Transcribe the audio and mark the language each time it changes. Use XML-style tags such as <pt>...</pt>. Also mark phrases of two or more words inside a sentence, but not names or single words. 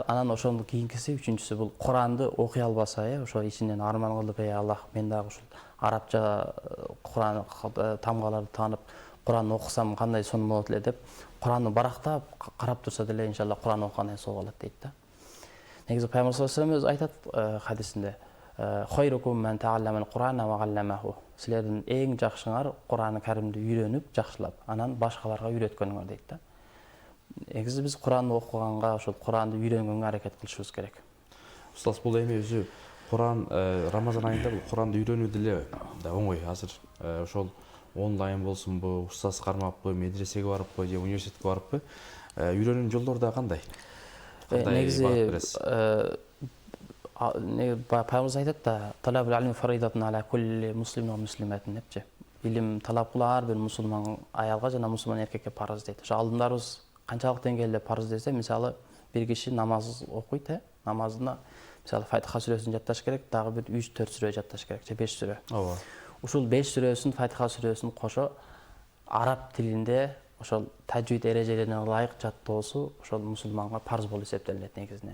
<ky>Анан ошондон кийинкиси, үчүнчүсү бул Куранды окуй албаса, ошо ичинен арман кылып, Аллах мен дагы ушул арабча Куран тамгаларды таанып, Куранды окусам кандай сонун болот эле деп, Куранды барактап карап турса деле иншалла Куран окугандай соо алат дейт да. Негизи Пайгамбар</ky> <ar>صلى الله عليه وسلم</ar> <ky>айтат хадисинде:</ky> <ar>"خيركم من تعلم القرآن وعلمه."</ar> <ky>Силердин эң жакшыңар Кур'ан Каримди үйрөнүп, жакшылап, анан башкаларга үйрөткөнүңөр дейт да. Негизи биз Куранды окуганга, ошол Куранды үйрөнгөнгө аракет кылышыбыз керек. Устаз, бул эми өзү Куран Рамазан айында бул Куранды үйрөнүү деле да оңой. Азыр ошол онлайн болсунбу, устаз кармаппы, медресеге барыппы же университетке барыппы, үйрөнүүнүн жолдору да кандай? Негизи Пайгамбарыбыз айтат да:</ky> <ar>"طلب العلم فريضة على كل مسلم ومسلمة"</ar> <ky>депчи. Илим талап кылуу ар бир мусулман аялга жана мусулман эркекке парыз дейт. Ошо алдымдарыбыз канчалык деңгээлде парыз десе, мисалы бир киши намаз окуйт, намазына мисалы Фатиха сүрөсүн жатташ керек, дагы бир 3-4 сүрө жатташ керек, же 5 сүрө. Ооба. Ушул 5 сүрөсүн, Фатиха сүрөсүн кошо араб тилинде ошол таджвид эрежелерине ылайык жаттоосу ошол мусулманга парыз болуп эсептелинет негизинен.</ky>